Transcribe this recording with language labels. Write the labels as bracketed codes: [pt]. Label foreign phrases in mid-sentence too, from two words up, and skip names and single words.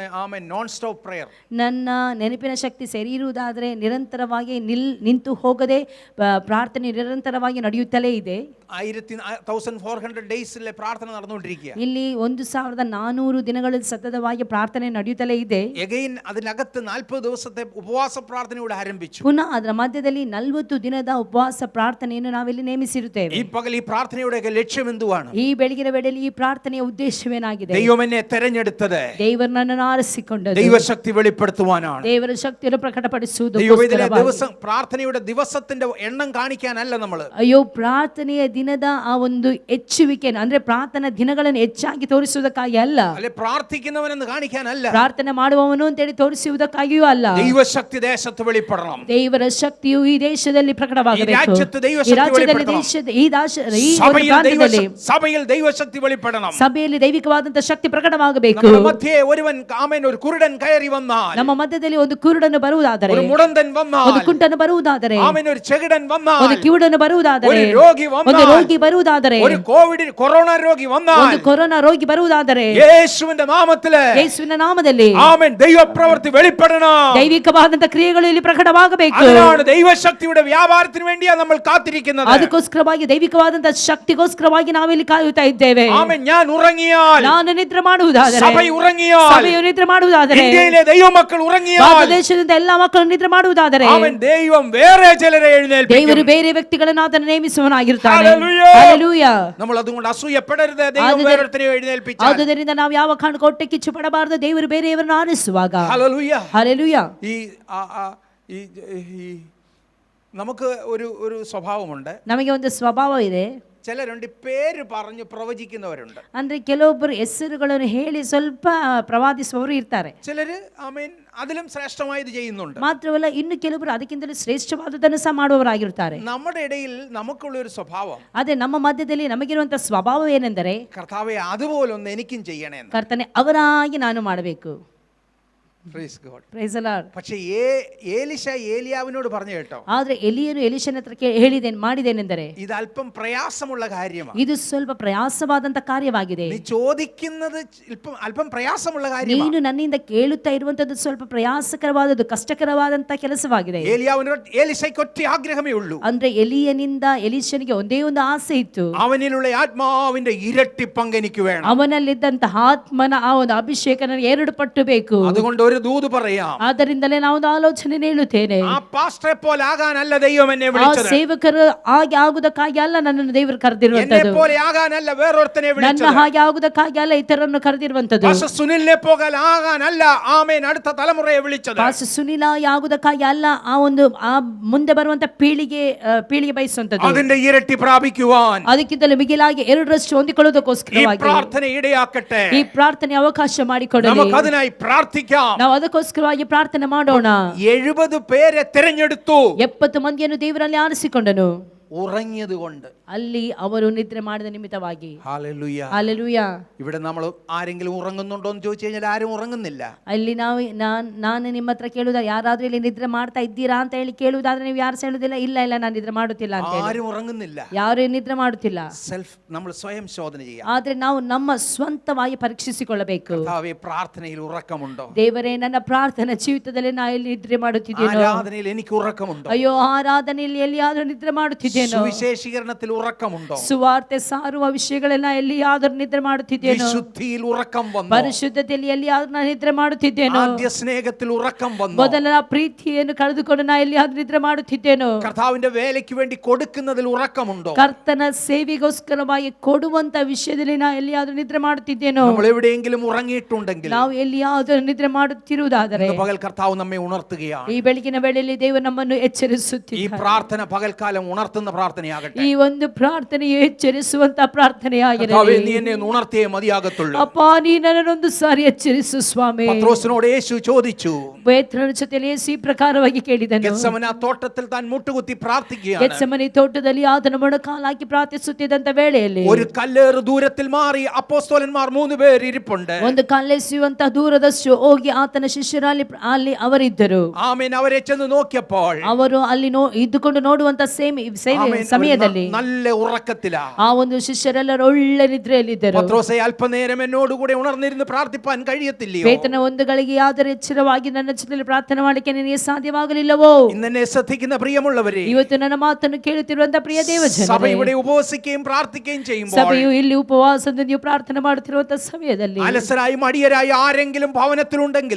[en] Amen, non stop prayer. [kn] ನನ್ನ ನೆನಪಿನ ಶಕ್ತಿ ಸರಿ ಇರುವುದಾದರೆ ನಿರಂತರವಾಗಿ ನಿಂತು ಹೋಗದೆ ಪ್ರಾರ್ಥನೆ ನಿರಂತರವಾಗಿ ನಡೆಯುತ್ತಲೇ ಇದೆ. [ml] 1400 ഡേയ്സിലെ പ്രാർത്ഥന നടന്നുകൊണ്ടിരിക്കുക. [kn] ಇಲ್ಲಿ 1400 ದಿನಗಳಲ್ಲಿ ಸತತವಾಗಿ ಪ್ರಾರ್ಥನೆ ನಡೆಯುತ್ತಲೇ ಇದೆ. [ml] എഗൈൻ അതിനകത്ത് 40 ദിവസത്തെ ഉപവാസ പ്രാർത്ഥനയോട് ആരംഭിച്ചു. [kn] ಪುನಃ ಅದರ ಮಧ್ಯದಲ್ಲಿ 40 ದಿನದ ಉಪವಾಸ ಪ್ರಾರ್ಥನೆಯನ್ನು ನಾವಿಲ್ಲಿ ನೇಮಿಸಿರುತ್ತೇವೆ. [ml] ഈ പകൽ ഈ പ്രാർത്ഥനയുടെ ലക്ഷ്യം എന്തുവാണ്? [kn] ಈ ಬೆಳಗಿನ ವೇಳೆಯಲ್ಲಿ ಈ ಪ್ರಾರ್ಥನೆಯ ಉದ್ದೇಶವೇನಾಗಿದೆ? [ml] ദൈവം എന്നെ തെരഞ്ഞെടുത്തത് [kn] ದೇವರು ನನ್ನನ್ನು ಆರಿಸಿಕೊಂಡದ್ದು [ml] ദൈവശക്തി വെളിപ്പെടുത്തുവാനാണ്. [kn] ದೇವರ ಶಕ್ತಿಯನ್ನು ಪ್ರಕಟಪಡಿಸುವುದು. [ml] ദിവസം പ്രാർത്ഥനയുടെ ദിവസത്തിന്റെ എണ്ണം കാണിക്കാനല്ല നമ്മൾ. [kn] ಅಯ್ಯೋ, ಪ್ರಾರ್ಥನೆಯ ದಿನದ ಆ ಒಂದು ಹೆಚ್ಚುವಿಕೆಯನ್ನು ಅಂದ್ರೆ ಪ್ರಾರ್ಥನಾ ದಿನಗಳನ್ನು ಹೆಚ್ಚಾಗಿ ತೋರಿಸುವುದಕ್ಕಾಗಿ ಅಲ್ಲ, [ml] അല്ലെ പ്രാർത്ഥിക്കുന്നവനെന്ന് കാണിക്കാനല്ല, [kn] ಪ್ರಾರ್ಥನೆ ಮಾಡುವವನು ಅಂತೇಳಿ ತೋರಿಸುವುದಕ್ಕಾಗಿಯೂ ಅಲ್ಲ. [ml] ദൈവശക്തി ദേശത്ത് വെളിപ്പെടണം. [kn] ದೇವರ ಶಕ್ತಿಯು ಈ ದೇಶದಲ್ಲಿ ಪ್ರಕಟವಾಗಬೇಕು. ಈ ರಾಜ್ಯದಲ್ಲಿ [ml] സഭയിൽ ദൈവശക്തി വെളിപ്പെടണം. [kn] ಸಭೆಯಲ್ಲಿ ದೈವಿಕವಾದಂತ ಶಕ್ತಿ ಪ್ರಕಟವಾಗಬೇಕು. [ml] നമ്മുടെ മധ്യേ ഒരുവൻ ആമേൻ ഒരു കുരുടൻ കയറി വന്നാൽ, [kn] ನಮ್ಮ ಮಧ್ಯದಲ್ಲಿ ಒಂದು ಕುರುಡನು ಬರುವುದಾದರೆ, [ml] ഒരു മുടന്തൻ വന്നാൽ, [kn] ಒಂದು ಕುಂಟನು ಬರುವುದಾದರೆ, [ml] ആമേൻ ഒരു ചെകിടൻ വന്നാൽ, [kn] ಒಂದು ಕಿವುಡನು ಬರುವುದಾದರೆ, [ml] ഒരു രോഗി വന്നാൽ, [kn] ಒಂದು ರೋಗಿ ಬರುವುದಾದರೆ, [ml] ഒരു കൊറോണ രോഗി വന്നാൽ, [kn] ಒಂದು ಕೊರೋನಾ ರೋಗಿ ಬರುವುದಾದರೆ, [ml] യേശുവിന്റെ നാമത്തില്, [kn] ಯೇಸುವಿನ ನಾಮದಲ್ಲಿ [ml] ആമേൻ ദൈവപ്രവൃത്തി വെളിപ്പെടണം. [kn] ದೈವಿಕವಾದಂತ ಕ್ರಿಯೆಗಳು ಇಲ್ಲಿ ಪ್ರಕಟವಾಗಬೇಕು. [ml] അതിനാണ് ദൈവശക്തിയുടെ വ്യാപാരത്തിന് വേണ്ടിയാ നമ്മൾ കാത്തിരിക്കുന്നത്. [kn] ಅದಕ್ಕೋಸ್ಕರವಾಗಿ ದೈವಿಕವಾದಂತ ಶಕ್ತಿಗೋಸ್ಕರವಾಗಿ ನಾವಿಲ್ಲಿ ಕಾಯುತ್ತಾ ಇದ್ದೇವೆ. [ml] ആമേൻ ഞാൻ ഉറങ്ങിയാൽ, [kn] ನಾನು ನಿದ್ರೆ ಮಾಡುವುದಾದರೆ, [ml] സഭ ഉറങ്ങിയാൽ, [kn] ಸಭೆಯು ನಿದ್ರೆ ಮಾಡುವುದಾದರೆ, [ml] ഇന്ത്യയിലെ ദൈവമക്കൾ ഉറങ്ങിയാൽ, [kn] ದೇಶದಿಂದ ಎಲ್ಲಾ ಮಕ್ಕಳು ನಿದ್ರೆ ಮಾಡುವುದಾದರೆ, [ml] ആമേൻ ദൈവം വേറെ ചിലരെ എഴുന്നേൽപ്പിക്കും. [kn] ದೇವರು ಬೇರೆ ವ್ಯಕ್ತಿಗಳನ್ನು ಆತನ ನೇಮಿಸುವನಾಗಿರುತ್ತಾನೆ. [ml] ഹല്ലേലൂയ. [kn] ಹಲ್ಲೆಲೂಯಾ. [ml] നമ്മൾ അതുകൊണ്ട് അസൂയപ്പെടരുത്. ദൈവം വേറൊരുത്തരെ എഴുന്നേൽപ്പിച്ചാൽ. [kn] ಆದುದರಿಂದ ನಾವು ಯಾವ ಕಾರಣಕ್ಕೂ ಹೊಟ್ಟೆ ಕಿಚ್ಚು ಪಡಬಾರದು. ದೇವರು ಬೇರೆಯವರನ್ನು ಆರಿಸುವಾಗ. [ml] ഹല്ലേലൂയ. [kn] ಹಲ್ಲೆಲೂಯಾ. [ml] ഈ നമുക്ക് ഒരു സ്വഭാവമുണ്ട്. [kn] ನಮಗೆ ಒಂದು ಸ್ವಭಾವ ಇದೆ. [ml] ചിലരുണ്ട് പേര് പറഞ്ഞു പ്രവചിക്കുന്നവരുണ്ട്. [kn] ಅಂದ್ರೆ ಕೆಲವೊಬ್ಬರು ಹೆಸರುಗಳನ್ನು ಹೇಳಿ ಸ್ವಲ್ಪ ಪ್ರವಾದಿಸುವವರು ಇರ್ತಾರೆ. [ml] ചിലര് ആമേൻ അതിലും ശ്രേഷ്ഠമായത് ചെയ്യുന്നുണ്ട്. [kn] ಮಾತ್ರವಲ್ಲ, ಇನ್ನು ಕೆಲವರು ಅದಕ್ಕಿಂತಲೂ ಶ್ರೇಷ್ಠವಾದದನ್ನು ಸಹ ಮಾಡುವವರಾಗಿರುತ್ತಾರೆ. [ml] നമ്മുടെ ഇടയിൽ നമുക്കുള്ള ഒരു സ്വഭാവം, [kn] ಅದೇ ನಮ್ಮ ಮಧ್ಯದಲ್ಲಿ ನಮಗಿರುವಂತಹ ಸ್ವಭಾವ ಏನೆಂದರೆ, [ml] കർത്താവേ അതുപോലൊന്ന് എനിക്കും ചെയ്യണേ. [kn] ಕರ್ತನೆ ಅವರಾಗಿ ನಾನು ಮಾಡಬೇಕು. [en] Praise God. Praise the Lord. [ml] പക്ഷേ ഏലിശ ഏലിയാവിനോട് പറഞ്ഞു കേട്ടോ, [kn] ಆದ್ರೆ ಎಲಿಯನು ಎಲಿಶನ ಹತ್ರ ಮಾಡಿದೇನೆಂದರೆ, [ml] ഇത് അല്പം പ്രയാസമുള്ള കാര്യമാണ്. [kn] ಇದು ಸ್ವಲ್ಪ ಪ್ರಯಾಸವಾದಂತ ಕಾರ್ಯವಾಗಿದೆ. [ml] നീ ചോദിക്കുന്നത് അല്പം പ്രയാസമുള്ള കാര്യമാണ്. [kn] ನೀನು ನನ್ನಿಂದ ಕೇಳುತ್ತಾ ಇರುವಂತದ್ದು ಸ್ವಲ್ಪ ಪ್ರಯಾಸಕರವಾದದ್ದು, ಕಷ್ಟಕರವಾದಂತ ಕೆಲಸವಾಗಿದೆ. [ml] ഏലിയാവിനോട് ഏലിശയ്ക്ക് ഒറ്റ ആഗ്രഹമേ ഉള്ളൂ. [kn] ಅಂದ್ರೆ ಎಲಿಯನಿಂದ ಎಲಿಶನಿಗೆ ಒಂದೇ ಒಂದು ಆಸೆ ಇತ್ತು, [ml] അവനിലുള്ള ആത്മാവിന്റെ ഇരട്ടി പങ്ക് എനിക്ക് വേണം. [kn] ಅವನಲ್ಲಿದ್ದಂತಹ ಆತ್ಮನ ಆ ಒಂದು ಅಭಿಷೇಕ ನನಗೆ 2 ಪಟ್ಟು ಬೇಕು. [ml] അതുകൊണ്ട് ഒരു ദൂത് പറയാം. [kn] ಆದ್ದರಿಂದಲೇ ನಾವು ಒಂದು ಆಲೋಚನೆ ಹೇಳುತ್ತೇನೆ. [ml] ആ പാസ്റ്ററെ പോലെ ആകാനല്ല ദൈവം എന്നെ [kn] ಆ [ml] വിളിച്ചത്. [kn] ಸೇವಕರು ಹಾಗೆ ಆಗುವುದಕ್ಕಾಗಿ ಅಲ್ಲ ನನ್ನನ್ನು ದೇವರು ಕರೆದಿರುವಂತದ್ದು. [ml] എന്നെ പോലെ ആകാനല്ല വേറൊരുത്തനെ [kn] ನನ್ನ [ml] വിളിച്ചത്. [kn] ಹಾಗೆ ಆಗುವುದಕ್ಕಾಗಿ ಅಲ್ಲ ಇತರರನ್ನು ಕರೆದಿರುವಂತದ್ದು. [ml] പാസ്റ്റർ സുനിലിനെ പോലെ ആകാനല്ല ആമേൻ അടുത്ത തലമുറയെ വിളിച്ചത്. [kn] ಪಾಸ್ಟರ್ ಸುನಿಲ ಆಗುವುದಕ್ಕಾಗಿ ಅಲ್ಲ ಆ ಮುಂದೆ ಬರುವಂತ ಪೀಳಿಗೆ ಬಯಸುವಂತದ್ದು. [ml] അതിന്റെ ഇരട്ടി പ്രാപിക്കുവാൻ [kn] ಅದಕ್ಕಿಂತಲೂ ಮಿಗಿಲಾಗಿ 2ರಷ್ಟು [ml] ഈ [kn] ಹೊಂದಿಕೊಳ್ಳೋದಕ್ಕೋಸ್ಕರವಾಗಿ [ml] പ്രാർത്ഥന ഇടയാക്കട്ടെ. [kn] ಈ ಪ್ರಾರ್ಥನೆ ಅವಕಾಶ ಮಾಡಿಕೊಡಲಿ. [ml] നമുക്ക് അതിനായി പ്രാർത്ഥിക്കാം. [kn] ನಾವು ಅದಕ್ಕೋಸ್ಕರವಾಗಿ ಪ್ರಾರ್ಥನೆ ಮಾಡೋಣ. [ml] 70 പേരെ തിരഞ്ഞെടുത്തു. [kn] 70 ಮಂದಿಯನ್ನು ದೇವರಲ್ಲಿ ಆರಿಸಿಕೊಂಡನು. [ml] ഉറങ്ങിയത് കൊണ്ട്, [kn] ಅಲ್ಲಿ ಅವರು ನಿದ್ರೆ ಮಾಡಿದ ನಿಮಿತ್ತವಾಗಿ. [ml] ഹല്ലേലൂയ. [kn] ಹಲ್ಲೆಲೂಯಾ. [ml] ഇവിടെ നമ്മൾ ആരെങ്കിലും ഉറങ്ങുന്നുണ്ടോ എന്ന് ചോദിച്ചു കഴിഞ്ഞാൽ ಆരും ഉറങ്ങുന്നില്ല. [kn] ಅಲ್ಲಿ ನಾನು ನಿಮ್ಮ ಹತ್ರ ಕೇಳುವುದ, ಯಾರಾದ್ರೂ ಇಲ್ಲಿ ನಿದ್ರೆ ಮಾಡ್ತಾ ಇದ್ದೀರಾ ಅಂತ ಹೇಳಿ ಕೇಳುವುದಾದ್ರೆ ನೀವು ಯಾರು ಹೇಳುದಿಲ್ಲ, ಇಲ್ಲ ನಾನು ನಿದ್ರೆ ಮಾಡುತ್ತಿಲ್ಲ ಅಂತ ಹೇಳಿ. [ml] ആരും ഉറങ്ങുന്നില്ല. [kn] ಯಾರು ನಿದ್ರೆ ಮಾಡುತ್ತಿಲ್ಲ. [ml] നമ്മൾ സ്വയം ശോധന ചെയ്യാം. [kn] ಆದ್ರೆ ನಾವು ನಮ್ಮ ಸ್ವಂತವಾಗಿ ಪರೀಕ್ಷಿಸಿಕೊಳ್ಳಬೇಕು. [ml] കർത്താവേ, പ്രാർത്ഥനയിൽ ഉറക്കമുണ്ടോ? [kn] ದೇವರೇ, ನನ್ನ ಪ್ರಾರ್ಥನಾ ಜೀವಿತದಲ್ಲಿ ನಾ ಎಲ್ಲಿ ನಿದ್ರೆ ಮಾಡುತ್ತಿದ್ದೇನೋ? [ml] ആരാധനയിൽ എനിക്ക് ഉറക്കമുണ്ടോ? [kn] ಅಯ್ಯೋ, ಆರಾಧನೆಯಲ್ಲಿ ಎಲ್ಲಿಯಾದ್ರೂ ನಿದ್ರೆ ಮಾಡುತ್ತಿದ್ದೇನೋ? [ml] സുവിശേഷീകരണത്തിൽ ഉറക്കമുണ്ടോ? [kn] ಸುವಾರ್ತೆ ಸಾರುವ ವಿಷಯಗಳೆಲ್ಲ ಎಲ್ಲಿಯಾದ್ರೂ ನಿದ್ರೆ ಮಾಡುತ್ತಿದ್ದೇನೋ? [ml] വിശുദ്ധിയിൽ ഉറക്കം വന്നോ? [kn] ಪರಿಶುದ್ಧತೆಯಲ್ಲಿ ಎಲ್ಲಿಯಾದ್ರೂ ನಾನು ನಿದ್ರೆ ಮಾಡುತ್ತಿದ್ದೇನೋ? [ml] ആദ്യ സ്നേഹത്തിൽ ഉറക്കം വന്നോ? [kn] ಮೊದಲ ಪ್ರೀತಿಯನ್ನು ಕಳೆದುಕೊಂಡು ನಾ ಎಲ್ಲಿಯಾದ್ರೂ ನಿದ್ರೆ ಮಾಡುತ್ತಿದ್ದೇನೋ? [ml] കർത്താവിന്റെ വേലയ്ക്ക് വേണ്ടി കൊടുക്കുന്നതിൽ ഉറക്കമുണ്ടോ? [kn] ಕರ್ತನ ಸೇವೆಗೋಸ್ಕರವಾಗಿ ಕೊಡುವಂತ ವಿಷಯದಲ್ಲಿ ನಾ ಎಲ್ಲಿಯಾದ್ರೂ ನಿದ್ರೆ ಮಾಡುತ್ತಿದ್ದೇನೋ? [ml] നമ്മൾ എവിടെയെങ്കിലും ഉറങ്ങിയിട്ടുണ്ടെങ്കിൽ, [kn] ನಾವು ಎಲ್ಲಿಯಾದ್ರೂ ನಿದ್ರೆ ಮಾಡುತ್ತಿರುವುದಾದರೆ, [ml] പകൽ കർത്താവ് നമ്മെ ഉണർത്തുകയാണ്. [kn] ಈ ಬೆಳಗಿನ ವೇಳೆಯಲ್ಲಿ ದೇವರು ನಮ್ಮನ್ನು [ml] ഈ [kn] ಎಚ್ಚರಿಸುತ್ತಿದ್ದಾನೆ. [ml] പ്രാർത്ഥന പകൽക്കാലം ഉണർത്തുന്ന പ്രാർത്ഥനയാകട്ടെ. [kn] ಈ ಒಂದು ಪ್ರಾರ್ಥನೆಯು ಎಚ್ಚರಿಸುವಂತ ಪ್ರಾರ್ಥನೆಯಾಗಿದೆ. [ml] കർത്താവേ, നീ എന്നെ ഉണർത്തിയേ മതിയാകത്തുള്ളൂ. [kn] ಅಪ್ಪ, ನೀ ನನ್ನನ್ನೊಂದು ಸಾರಿ ಎಚ್ಚರಿಸು ಸ್ವಾಮಿ. [ml] പത്രോസിനോട് യേശു ചോദിച്ചു. [kn] ಪೇತ್ರನ ಜೊತೆಯಲ್ಲಿ ಈ ಪ್ರಕಾರವಾಗಿ ಕೇಳಿದನು. [ml] ഗെത്സമന തോട്ടത്തിൽ താൻ മുട്ടുകുത്തി പ്രാർത്ഥിക്കുകയാണ്. [kn] ಗೆತ್ಸೆಮನೆ ತೋಟದಲ್ಲಿ ಆತನ ಮೊಣಕಾಲಾಕಿ ಪ್ರಾರ್ಥಿಸುತ್ತಿದ್ದಂತ ವೇಳೆಯಲ್ಲಿ [ml] ഒരു കല്ലേറ് ദൂരത്തിൽ മാറി അപ്പോസ്തലന്മാർ 3 പേർ ഇരിപ്പുണ്ട്. [kn] ಒಂದು ಕಲ್ಲೆಸೆಯುವಂತ ದೂರದಷ್ಟು ಹೋಗಿ ಆತನ ಶಿಷ್ಯರಲ್ಲಿ ಅಲ್ಲಿ ಅವರಿದ್ದರು. [ml] ആമേൻ. അവരെ ചെന്ന് നോക്കിയപ്പോൾ [kn] ಅವರು ಅಲ್ಲಿ ಇದ್ದುಕೊಂಡು ನೋಡುವಂತ ಸಮಯದಲ್ಲಿ [ml] നല്ല ഉറക്കത്തിലാ. [kn] ಆ ಒಂದು ಶಿಷ್ಯರೆಲ್ಲರೂ ಒಳ್ಳೆ ನಿದ್ರೆಯಲ್ಲಿದ್ದರು. [ml] പത്രോസേ, അല്പനേരം എന്നോടുകൂടെ ഉണർന്നിരുന്ന് പ്രാർത്ഥിപ്പാൻ കഴിയത്തില്ലയോ? [kn] ಪೇತ್ರನ ಒಂದು ಗಳಿಗೆ ಆದರೆ ಎಚ್ಚರವಾಗಿ ನನ್ನ ಜೊತೆಯಲ್ಲಿ ಪ್ರಾರ್ಥನೆ ಮಾಡಲಿಕ್ಕೆ ನಿನಗೆ ಸಾಧ್ಯವಾಗಲಿಲ್ಲವೋ? [ml] ഇന്നെ ശ്രദ്ധിക്കുന്ന പ്രിയമുള്ളവരെ, [kn] ಇವತ್ತು ನನ್ನ ಮಾತನ್ನು ಕೇಳುತ್ತಿರುವಂತ ಪ್ರಿಯ ದೇವಜನರೇ, [ml] സഭ ഇവിടെ ഉപവസിക്കുകയും പ്രാർത്ഥിക്കുകയും ചെയ്യുമ്പോൾ, [kn] ಸಭೆಯು ಇಲ್ಲಿ ಉಪವಾಸದಿಂದ ಪ್ರಾರ್ಥನೆ ಮಾಡುತ್ತಿರುವಂತ ಸಮಯದಲ್ಲಿ [ml] അലസരായി മടിയരായി ആരെങ്കിലും ഭവനത്തിലുണ്ടെങ്കിൽ,